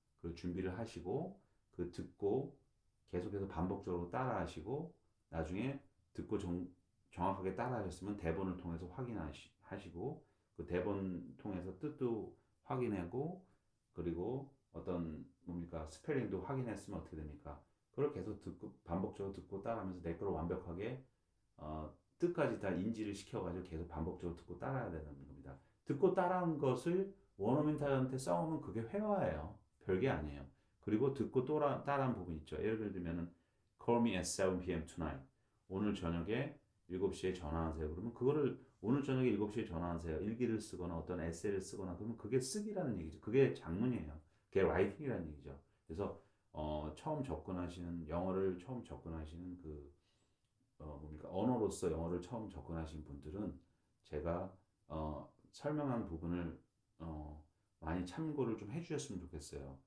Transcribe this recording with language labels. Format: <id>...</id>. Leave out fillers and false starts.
<ko>그 준비를 하시고 그 듣고 계속해서 반복적으로 따라하시고 나중에 듣고 정확하게 따라하셨으면 대본을 통해서 확인하시고 그 대본 통해서 뜻도 확인하고 그리고 어떤 뭡니까 스페링도 확인했으면 어떻게 됩니까? 그걸 계속 듣고 반복적으로 듣고 따라하면서 내 거를 완벽하게 뜻까지 다 인지를 시켜가지고 계속 반복적으로 듣고 따라야 되는 겁니다. 듣고 따라한 것을 원어민한테 써오면 그게 회화예요. 별게 아니에요. 그리고 듣고 따라한 부분 있죠. 예를 들면은</ko> <en>Call me at 7 p.m. tonight.</en> <ko>오늘 저녁에 7시에 전화하세요. 그러면 그거를 오늘 저녁에 7시에 전화하세요. 일기를 쓰거나 어떤 에세이를 쓰거나 그러면 그게 쓰기라는 얘기죠. 그게 장문이에요. 그게 라이팅이라는 얘기죠. 그래서 처음 접근하시는 영어를 처음 접근하시는 그 뭡니까 언어로서 영어를 처음 접근하신 분들은 제가 설명한 부분을 많이 참고를 좀 해주셨으면 좋겠어요.</ko>